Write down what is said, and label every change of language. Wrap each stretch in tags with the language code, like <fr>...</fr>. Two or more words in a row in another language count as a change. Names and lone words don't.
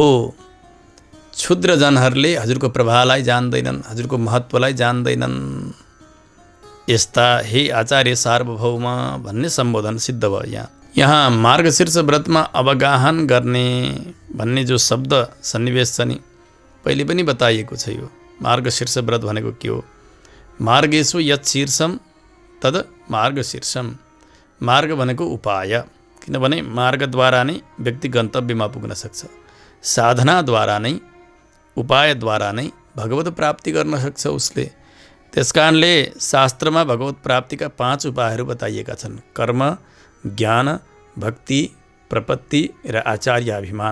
<ne>क्षुद्रजनहरूले हजुरको प्रभावलाई जान्दैनन्, हजुरको महत्त्वलाई जान्दैनन्। यस्ता हे आचार्य सार्वभौम भन्ने सम्बोधन सिद्ध भयो यहाँ। यहाँ मार्गशीर्ष व्रतमा अवगाहन गर्ने भन्ने जो शब्द सन्निवेश छ नि पहिले पनि बताइएको छ। यो मार्गशीर्ष व्रत भनेको के हो?</ne> <sa>मार्गेषु यत् शीर्षम तद मार्गशीर्षम।</sa> <ne>मार्ग भनेको उपाय, किनभने मार्गद्वारा नै व्यक्ति गन्तव्यमा पुग्न सक्छ। साधनाद्वारा नै, उपायद्वारा नै भगवत प्राप्ति गर्न सक्छ उसले। त्यसकारणले शास्त्रमा भगवत प्राप्तिका 5 उपायहरू बताइएका छन्: कर्म, ज्ञान, भक्ति, प्रपत्ति र आचार्याभिमान।</ne>